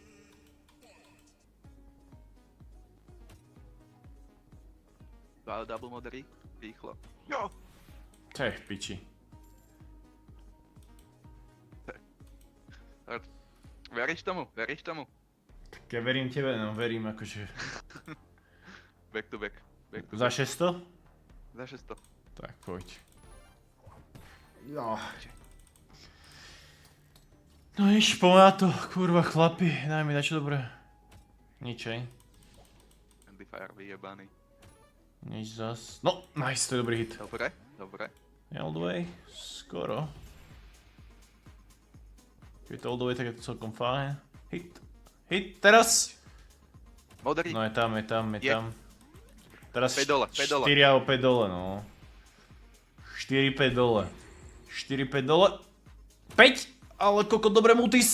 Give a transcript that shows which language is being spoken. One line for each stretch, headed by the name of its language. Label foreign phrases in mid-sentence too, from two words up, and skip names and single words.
Slovak: Double modrý, rýchlo. Jo! To je v piči. Veríš tomu? Tak ja verím tebe, no verím akože...
English: Back to back.
Slovak: Za 600? Za 600. Tak poď. No. No nič, poďme na to, kurva chlapi, daj mi dačo dobré. Nič, hej. Friendly Fire vyjebaný. Nič zas. No, nice, to je dobrý hit. Dobre, dobre.
English: All the way,
Slovak: skoro. Keď je to
English: all the way,
Slovak: tak je to celkom fajn. Hit, hit, teraz! Modrý. No je tam, je tam, je Je. tam. Teraz 5 dole, 5 dole. 4 alebo 5 dole, no. 4, 5 dole. 4, 5 dole. 5! Ale kokot, dobre multis.